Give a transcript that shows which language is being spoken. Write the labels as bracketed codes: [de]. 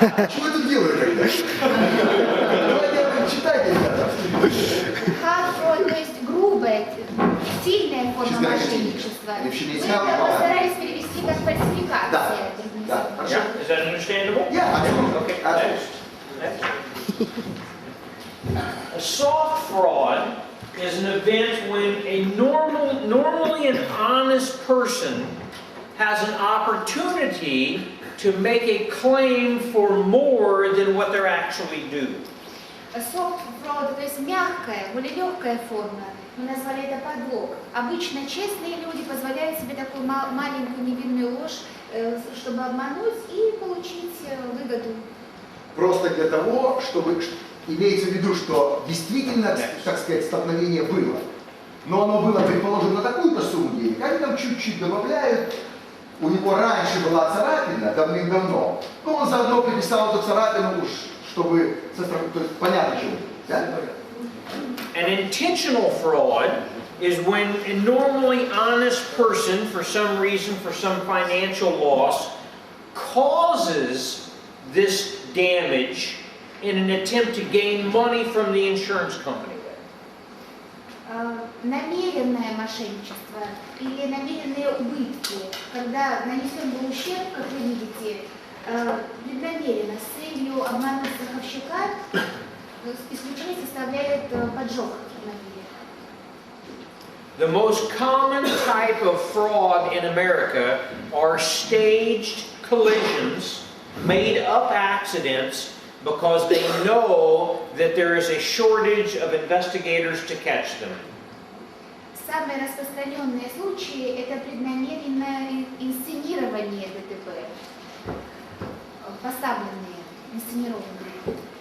[ru] Что вы тут делаете тогда? Давайте читайте, ребята. Hard fraud, то есть грубая, сильная форма мошенничества. Мы это постарались перевести как фальсификация. Да, хорошо. [en] Is that understandable? Yeah, Okay, next. A soft fraud is an event when a normally an honest person has an opportunity to make a claim for more than what they're actually due. [ru] Soft fraud, то есть мягкая, более легкая форма. Мы назвали это подлог. Обычно честные люди позволяют себе такую маленькую невинную ложь, чтобы обмануть и получить выгоду. Просто для того, чтобы имеется в виду, что действительно, так сказать, столкновение было. Но оно было, предположим, на такую-то сумму денег, они там чуть-чуть добавляют. У него раньше была царапина, давным-давно, но он заодно приписал эту царапину уж, чтобы, то есть понятно чего. Да? [en] An intentional fraud is when a normally honest person, for some reason, for some financial loss, causes this damage in an attempt to gain money from the insurance company. [ru] Намеренное мошенничество или намеренные убытки, когда нанесен был ущерб, как вы видите, преднамеренно с целью обмануть страховщика, исключение составляет поджог автомобиля. [en] The most common type of fraud in America are staged collisions, made-up accidents, because they know that there is a shortage of investigators to catch them. [ru] Самые распространенные случаи – это преднамеренное инсценирование ДТП, поставленные, инсценированные.